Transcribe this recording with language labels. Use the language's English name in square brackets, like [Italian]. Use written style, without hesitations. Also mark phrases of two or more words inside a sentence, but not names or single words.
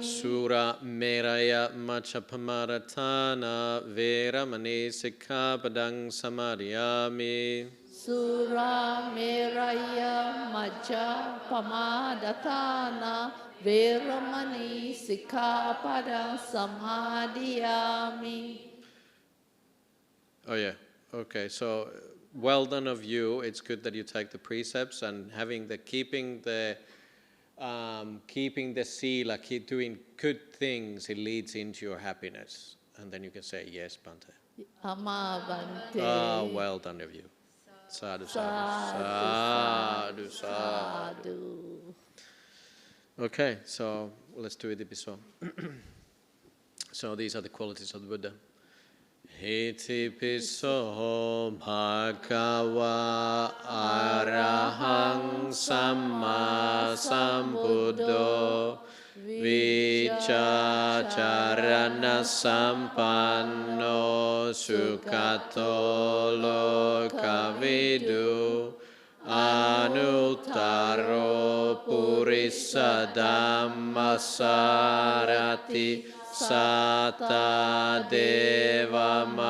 [Pali] Sura meraya maccapamaratthana veramani sikkhapadang samadhiyami. Sura meraya majja pamadatana veramani sikkhapadang samadhiyami. [English] Oh yeah, okay, so well done of you. It's good that you take the precepts and keeping the keeping the sila, keep doing good things, it leads into your happiness. And then you can say, yes, Bhante. [Pali] Amma Bhante. [English] Ah, well done of you. [Pali] Sadhu, sadhu, sadhu, sadhu. [English] Okay, so let's do it episode. So these are the qualities of the Buddha. [Pali] Iti piso bhagava arahang samma sambuddho vicacharana sampanno sukato lokavidu anuttaro purissa dhammasarati Sata deva